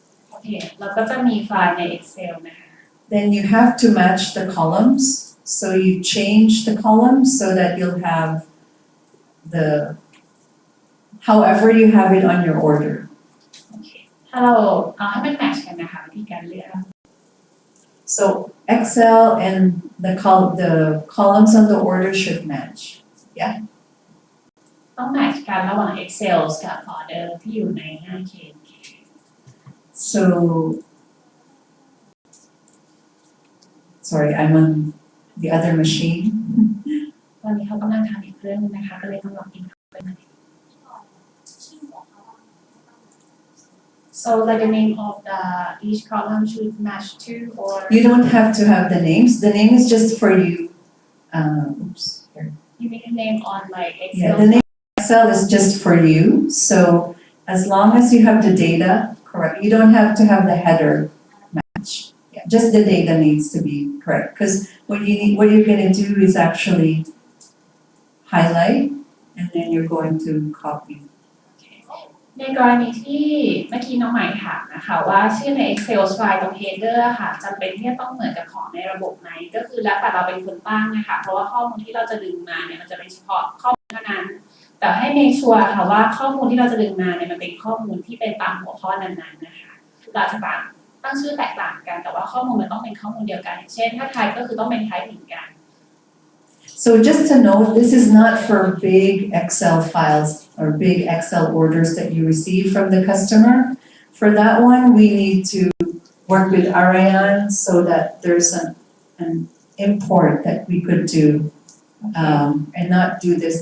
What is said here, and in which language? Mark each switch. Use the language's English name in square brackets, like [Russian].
[Thai] โอเคเราก็จะมีไฟล์ใน Excel นะคะ [English] then you have to match the columns. So you change the columns so that you'll have however you have it on your order. [Thai] โอเคถ้าเราเอาให้มันแมทช์กันนะคะวิธีการเลือก [English] So Excel and the columns on the order should match. [Thai] ต้องแมทช์กันระหว่าง Excel กับออเดอร์ที่อยู่ในหน้าเคน [English] So, sorry, I'm on the other machine. [Thai] ตอนนี้เขากำลังทำอีกเครื่องนึงนะคะก็เลยต้องล็อกอินเข้าไปใหม่ [English] So like the name of the each column should match to or You don't have to have the names. The name is just for you. Oops. Here. you make a name on like Yeah, Excel. the name Excel is just for you. So as long as you have the data correct, you don't have to have the header match. Yeah, just the data needs to be correct. Because what you're going to do is actually highlight, and then you're going to copy. [Thai] ในกรณีที่เมื่อกี้น้องใหม่ถามนะคะว่าชื่อใน Excel ไฟล์ตรง header ค่ะจำเป็นที่จะต้องเหมือนกับของในระบบไหมก็คือแล้วแต่เราเป็นคนตั้งนะคะเพราะว่าข้อมูลที่เราจะดึงมาเนี่ยมันจะเป็นเฉพาะข้อมูลเท่านั้นแต่ให้ make sure ค่ะว่าข้อมูลที่เราจะดึงมาเนี่ยมันเป็นข้อมูลที่เป็นตามหัวข้อนั้นๆนะคะเราจะตั้งชื่อแตกต่างกันแต่ว่าข้อมูลมันต้องเป็นข้อมูลเดียวกันอย่างเช่นถ้า type ก็คือต้องเป็น type เหมือนกัน [English] So just to note, this is not for big Excel files or big Excel orders that you receive from the customer. For that one, we need to work with Ariane so that there's an import that we could do and not do this.